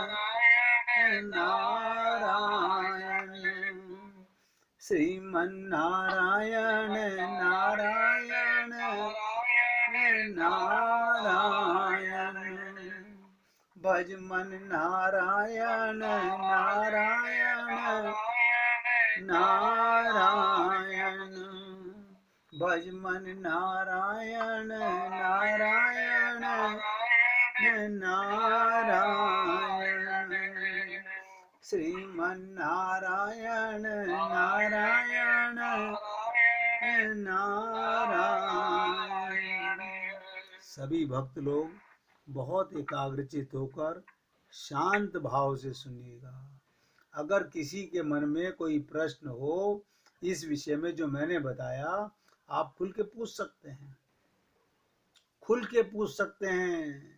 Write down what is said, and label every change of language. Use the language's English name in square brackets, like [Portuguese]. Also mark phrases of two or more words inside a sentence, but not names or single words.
[Hindi] नारायण श्रीमन नारायण नारायण नारायण भज मन नारायण नारायण नारायण भज मन नारायण नारायण नारायण श्रीमन नारायण नारायण नारायण। सभी भक्त लोग बहुत एकाग्रचित होकर शांत भाव से सुनिएगा। अगर किसी के मन में कोई प्रश्न हो इस विषय में जो मैंने बताया, आप खुल के पूछ सकते हैं, खुल के पूछ सकते हैं।